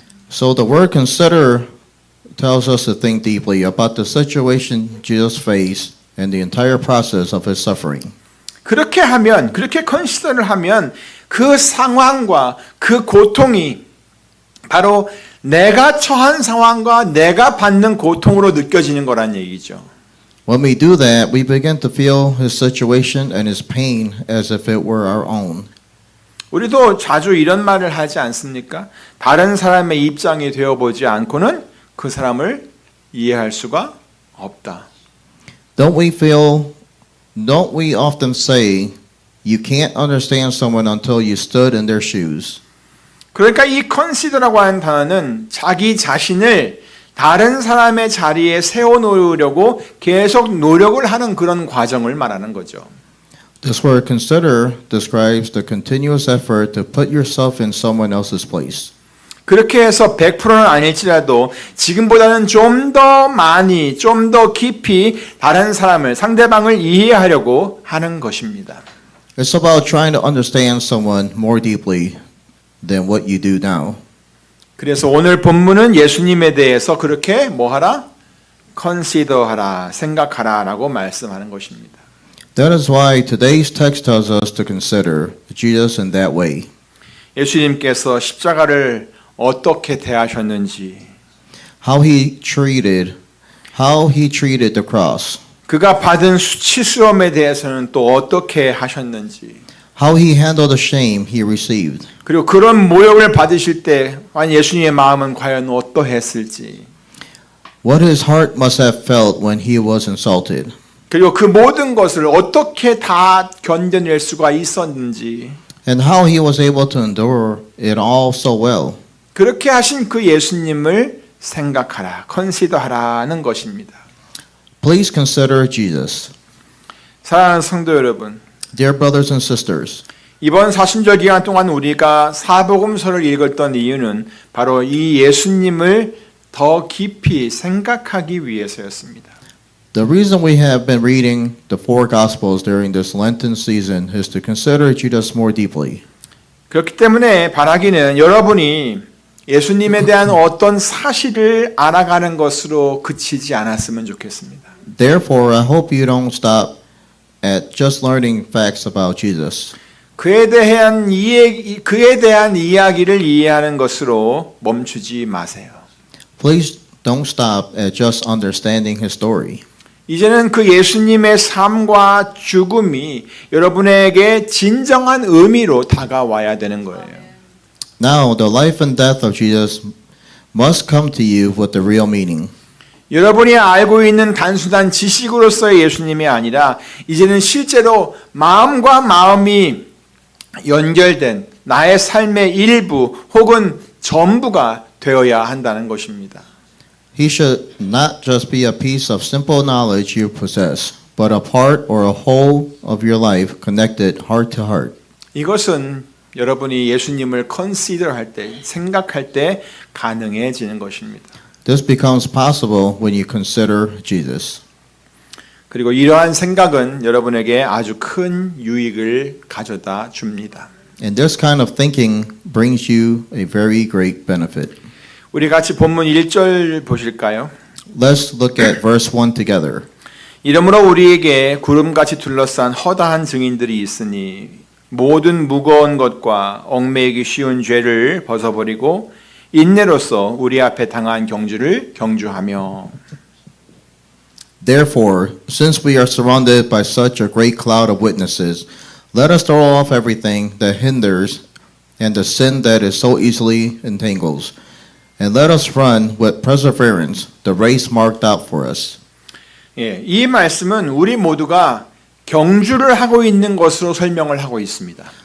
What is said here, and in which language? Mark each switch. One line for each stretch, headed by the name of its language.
English: So the word consider tells us to think deeply about the situation Jesus faced and the entire process of his suffering.
Korean: 그렇게 하면, 그렇게 컨시더를 하면 그 상황과 그 고통이 바로 내가 처한 상황과 내가 받는 고통으로 느껴지는 거란 얘기죠.
English: When we do that, we begin to feel his situation and his pain as if it were our own.
Korean: 우리도 자주 이런 말을 하지 않습니까? 다른 사람의 입장이 되어보지 않고는 그 사람을 이해할 수가 없다.
English: Don't we often say, you can't understand someone until you stood in their shoes?
Korean: 그러니까 이 consider라고 하는 단어는 자기 자신을 다른 사람의 자리에 세워놓으려고 계속 노력을 하는 그런 과정을 말하는 거죠.
English: This word consider describes the continuous effort to put yourself in someone else's place.
Korean: 그렇게 해서 100%는 아닐지라도 지금보다는 좀 더 많이, 좀 더 깊이 다른 사람을, 상대방을 이해하려고 하는 것입니다.
English: It's about trying to understand someone more deeply than what you do now.
Korean: 그래서 오늘 본문은 예수님에 대해서 그렇게 뭐하라? consider하라, 생각하라라고 말씀하는 것입니다.
English: That is why today's text tells us to consider Jesus in that way.
Korean: 예수님께서 십자가를 어떻게 대하셨는지,
English: How he treated the cross.
Korean: 그가 받은 수치스러움에 대해서는 또 어떻게 하셨는지,
English: How he handled the shame he received.
Korean: 그리고 그런 모욕을 받으실 때 예수님의 마음은 과연 어떠했을지,
English: What his heart must have felt when he was insulted.
Korean: 그리고 그 모든 것을 어떻게 다 견뎌낼 수가 있었는지,
English: And how he was able to endure it all so well.
Korean: 그렇게 하신 그 예수님을 생각하라, 컨시더하라는 것입니다.
English: Please consider Jesus.
Korean: 사랑하는 성도 여러분,
English: Dear brothers and sisters,
Korean: 이번 사순절 기간 동안 우리가 사복음서를 읽었던 이유는 바로 이 예수님을 더 깊이 생각하기 위해서였습니다.
English: the reason we have been reading the four Gospels during this Lenten season is to consider Jesus more deeply.
Korean: 그렇기 때문에 바라기는 여러분이 예수님에 대한 어떤 사실을 알아가는 것으로 그치지 않았으면 좋겠습니다.
English: Therefore, I hope you don't stop at just learning facts about Jesus.
Korean: 그에 대한 이야기를 이해하는 것으로 멈추지 마세요.
English: Please don't stop at just understanding his story.
Korean: 이제는 그 예수님의 삶과 죽음이 여러분에게 진정한 의미로 다가와야 되는 거예요.
English: Now, the life and death of Jesus must come to you with the real meaning.
Korean: 여러분이 알고 있는 단순한 지식으로서의 예수님이 아니라 이제는 실제로 마음과 마음이 연결된 나의 삶의 일부 혹은 전부가 되어야 한다는 것입니다.
English: He should not just be a piece of simple knowledge you possess, but a part or a whole of your life connected heart to heart.
Korean: 이것은 여러분이 예수님을 consider 할 때, 생각할 때 가능해지는 것입니다.
English: This becomes possible when you consider Jesus.
Korean: 그리고 이러한 생각은 여러분에게 아주 큰 유익을 가져다 줍니다.
English: And this kind of thinking brings you a very great benefit.
Korean: 우리 같이 본문 1절 보실까요?
English: Let's look at verse 1 together.
Korean: 이러므로 우리에게 구름같이 둘러싼 허다한 증인들이 있으니 모든 무거운 것과 얽매이기 쉬운 죄를 벗어버리고 인내로서 우리 앞에 당한 경주를 경주하며.
English: Therefore, since we are surrounded by such a great cloud of witnesses, let us throw off everything that hinders and the sin that is so easily entangles, and let us run with perseverance the race marked out for us.
Korean: 예, 이 말씀은 우리 모두가 경주를 하고 있는 것으로 설명을 하고 있습니다.